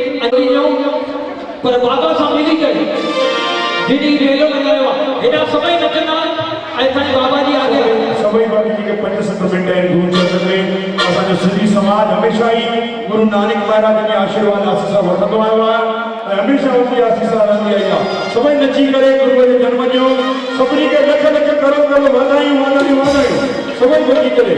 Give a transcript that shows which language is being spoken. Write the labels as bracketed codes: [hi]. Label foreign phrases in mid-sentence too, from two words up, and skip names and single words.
[sd] पर बाबा सां मिली करे जॾहिं मेलो लॻायो आहे हेॾा सभई नचंदा ऐं असांजे बाबा जी आॻे सभई बाकी जी के 5-7 मिनट आहिनि गुरुचंद में असांजो सिंधी समाज हमेशह ई गुरु नानक महाराज जे आशीर्वाद आसीसा वठंदो आयो आहे ऐं हमेशह उनजी आसीसा रहंदी आई आहे सभई नची करे गुरू जे जन्म जो सभिनी खे लख लख करोड़ करोड़ वाधायूं सभई गॾिजी करे